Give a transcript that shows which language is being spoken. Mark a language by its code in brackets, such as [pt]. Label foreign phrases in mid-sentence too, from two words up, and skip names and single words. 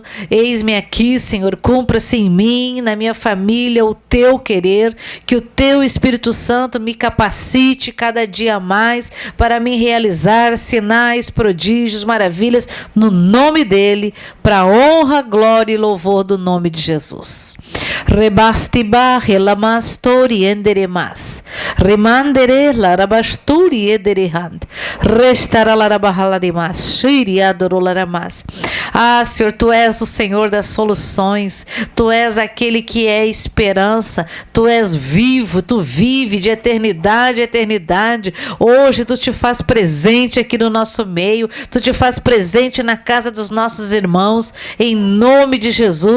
[pt] Eis-me aqui, Senhor, cumpra-se em mim, na minha família, o teu querer, que o teu Espírito Santo me capacite cada dia mais para me realizar sinais, prodígios, maravilhas, no nome dele, para honra, glória e louvor do nome de Jesus. Rebastiba relamastori enderemas remandere larabasturi ederehand restara larabahalaremas shiri adorolaramas. Ah, Senhor, tu és o Senhor das soluções, tu és aquele que é esperança, tu és vivo, tu vive de eternidade a eternidade. Hoje tu te faz presente aqui no nosso meio, tu te faz presente na casa dos nossos irmãos, em nome de Jesus.